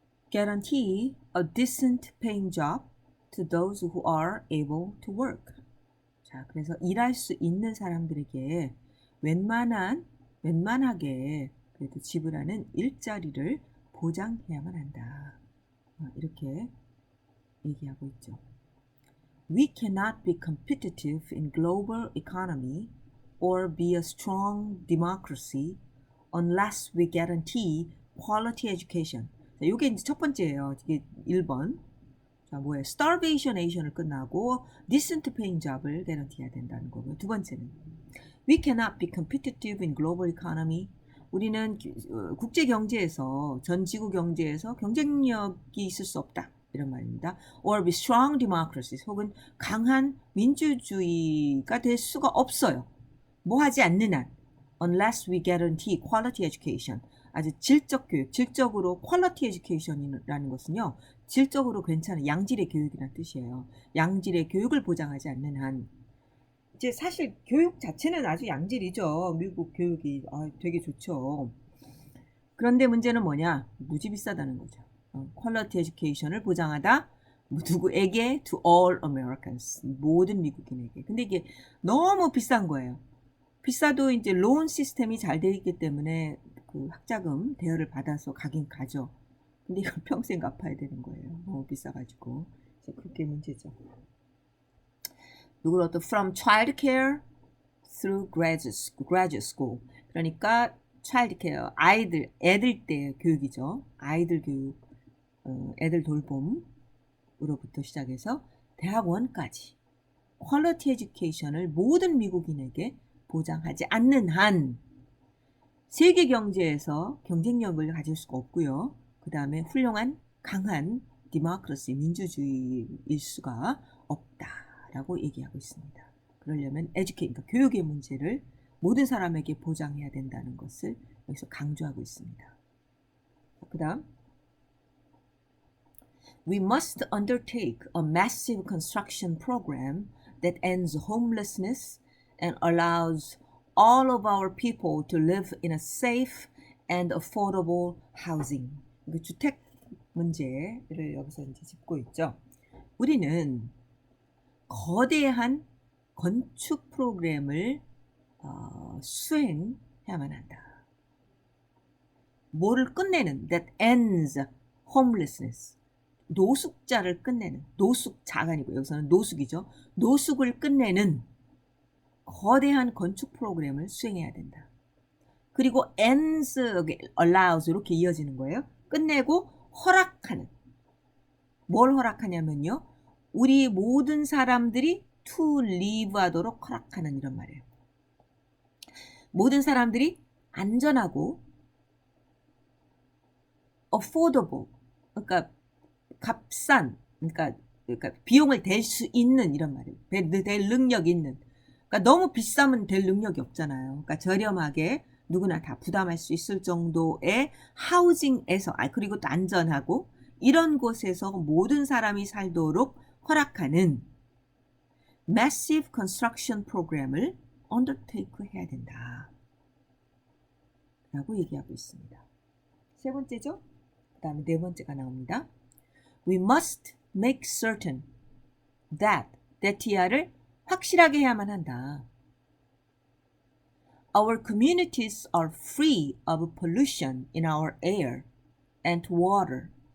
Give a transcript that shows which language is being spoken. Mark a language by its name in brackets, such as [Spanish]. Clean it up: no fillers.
[English] Guarantee a decent paying job to those who are able to work. [Korean] 자, 그래서 일할 수 있는 사람들에게 웬만하게 그래도 지불하는 일자리를 보장해야만 한다. 이렇게 얘기하고 있죠. [English] We cannot be competitive in global economy or be a strong democracy unless we guarantee quality education. [Korean] 자, 요게 이제 첫 번째예요. 이게 1번. 자, 뭐예요? starvation을 끝나고 [English] decent paying job [Korean] 을 guarantee해야 된다는 거고요. 두 번째는 [English] we cannot be competitive in global economy. [Korean] 우리는 국제 경제에서 전 지구 경제에서 경쟁력이 있을 수 없다. 이런 말입니다. [English] or be strong democracies [Korean] 혹은 강한 민주주의가 될 수가 없어요. 뭐 하지 않는 한 [English] unless we guarantee quality education. [Korean] 아주 질적 교육, 질적으로 quality education이라는 것은요. 질적으로 괜찮은 양질의 교육이라는 뜻이에요. 양질의 교육을 보장하지 않는 한 이제 사실 교육 자체는 아주 양질이죠. 미국 교육이 되게 좋죠. 그런데 문제는 뭐냐? 무지 비싸다는 거죠. 퀄리티 에듀케이션을 보장하다 누구에게? [English] To all Americans. [Korean] 모든 미국인에게. 근데 이게 너무 비싼 거예요. 비싸도 이제 론 시스템이 잘 돼 있기 때문에 그 학자금 대여를 받아서 가긴 가죠. 근데 이걸 평생 갚아야 되는 거예요. 너무 비싸가지고. 그래서 그게 문제죠. 누구로부터 [English] from childcare through graduate school. [Korean] 그러니까 childcare 애들 때 교육이죠. 아이들 교육, 애들 돌봄으로부터 시작해서 대학원까지 퀄리티 에듀케이션을 모든 미국인에게 보장하지 않는 한 세계 경제에서 경쟁력을 가질 수가 없고요. 그 다음에 훌륭한 강한 디모크라시 민주주의일 수가 없다라고 얘기하고 있습니다. 그러려면 그러니까 교육의 문제를 모든 사람에게 보장해야 된다는 것을 여기서 강조하고 있습니다. 그 다음 [English] We must undertake a massive construction program that ends homelessness and allows all of our people to live in a safe and affordable housing. [Korean] 주택 문제를 여기서 이제 짚고 있죠. 우리는 거대한 건축 프로그램을 수행해야만 한다. 뭐를 끝내는 [English] that ends homelessness. [Korean] 노숙자를 끝내는 노숙자가 아니고 여기서는 노숙이죠. 노숙을 끝내는 거대한 건축 프로그램을 수행해야 된다. 그리고 ends, allows 이렇게 이어지는 거예요. 끝내고 허락하는. 뭘 허락하냐면요. 우리 모든 사람들이 to live 하도록 허락하는 이런 말이에요. 모든 사람들이 안전하고 affordable, 그러니까 값싼, 그러니까 비용을 댈 수 있는 이런 말이에요. 댈 능력 있는. 그러니까 너무 비싸면 될 능력이 없잖아요. 그러니까 저렴하게 누구나 다 부담할 수 있을 정도의 하우징에서, 그리고 또 안전하고 이런 곳에서 모든 사람이 살도록 허락하는 massive construction program을 undertake 해야 된다. 라고 얘기하고 있습니다. 세 번째죠? 그 다음에 네 번째가 나옵니다. [English] We must make certain that, that야를 [Korean] 확실하게 해야만 한다. [English] Our communities are free of pollution in our air and water.